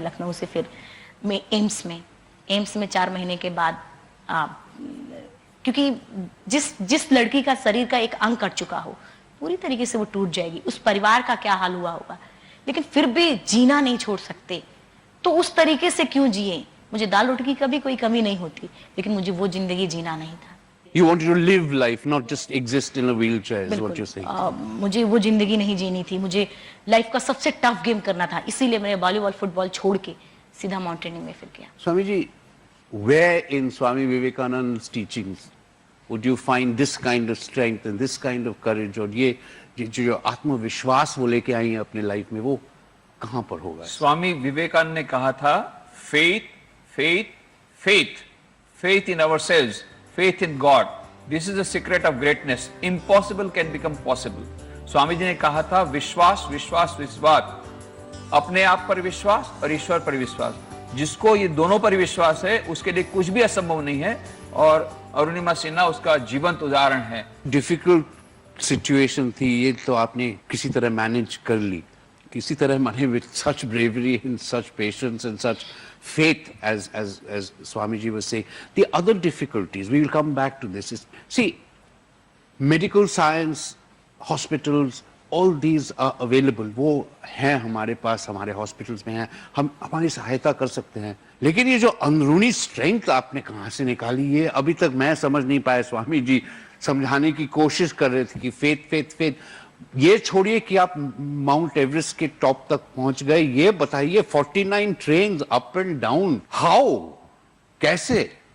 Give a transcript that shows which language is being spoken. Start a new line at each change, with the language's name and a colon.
Hindi: लखनऊ से फिर मैं एम्स में 4 महीने के बाद, क्योंकि जिस लड़की का शरीर का एक अंग कट चुका हो, पूरी तरीके से वो टूट जाएगी। उस परिवार का क्या हाल हुआ होगा, लेकिन फिर भी जीना नहीं छोड़ सकते, तो उस तरीके से क्यों जिए। मुझे दाल रोटी की कभी कोई कमी नहीं होती, लेकिन मुझे वो जिंदगी जीना नहीं था।
English: You wanted to live life, not just exist in a wheelchair, is what you're saying.
Hindi: मुझे वो जिंदगी नहीं जीनी थी, मुझे लाइफ का सबसे टफ गेम करना था, इसीलिए मैंने वॉलीबॉल, फुटबॉल छोड़ के सीधा माउंटेनिंग में फिर किया।
English: Swami ji, where in Swami Vivekananda's teachings would you find this kind of strength and this kind of courage,
Hindi: और ये जो आत्मविश्वास वो लेके आई हैं अपने लाइफ में, वो कहाँ पर होगा? स्वामी विवेकानंद ने कहा था,
English: Faith faith फेथ faith in ourselves, faith in God. This is the secret of greatness. Impossible can become possible.
Hindi: Swami ji ने कहा था विश्वास विश्वास विश्वास, अपने आप पर विश्वास और ईश्वर पर विश्वास। जिसको ये दोनों पर विश्वास है उसके लिए कुछ भी असंभव नहीं है, और अरुणिमा सिन्हा उसका जीवंत उदाहरण है। डिफिकल्ट सिचुएशन थी ये, तो आपने किसी तरह मैनेज कर ली, किसी तरह माने
English: with such bravery and such patience and such faith as Swamiji was saying. The other difficulties, we will come back to this, is, see, medical science, hospitals, all these are available.
Hindi: वो हैं हमारे पास, हमारे hospitals में हैं, हम हमारी सहायता कर सकते हैं, लेकिन ये जो अंदरूनी स्ट्रेंथ आपने कहाँ से निकाली, ये अभी तक मैं समझ नहीं पाया। स्वामी जी समझाने की कोशिश कर रहे थे कि फेथ फेथ फेथ, ये छोड़िए कि आप माउंट एवरेस्ट के टॉप तक पहुंच गए, ये बताइए 49 trains
English: up and down, how,
Hindi: कैसे?